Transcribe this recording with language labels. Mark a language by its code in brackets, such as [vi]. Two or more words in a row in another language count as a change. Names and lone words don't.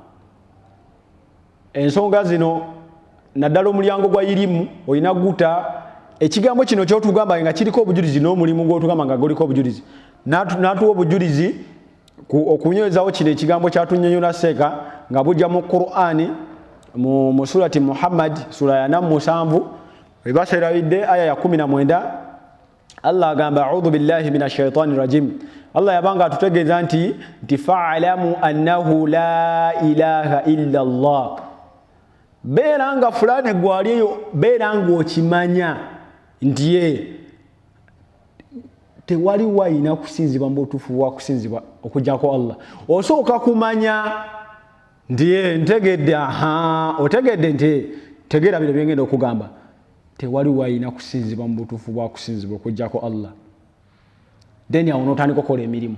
[lg] ensonga zino naddala omulyango gwa irimu olina guta ekigambo kino kyotugamba nga kiriko obujulizi n'omulimu gwotugamba nga guliko obujulizi n'atuwa obujulizi okunywezawo kino ekigambo kyatunyonyola seeka nga bujja mu Qur'ani mu surati Muhammad sura ya 7 webaserabidde aya ya 19 Allah agamba [ar] أعوذ بالله من الشيطان الرجيم [lg] Allah yabanga atutegeeza nti [ar] فاعلم أنه لا إله إلا الله [lg] beeranga fulani gwaliyo beeranga okimanya nti tewali wayina kusinzibwa mu butuufu bwa kusinzibwa okujjako Allah osooka kumanya nti ntegedde otegedde nti tegeera bino byengenda okugamba tewali wayina kusinzibwa mu butuufu bwa kusinzibwa okujjako Allah then awo n'otandika okukola emirimu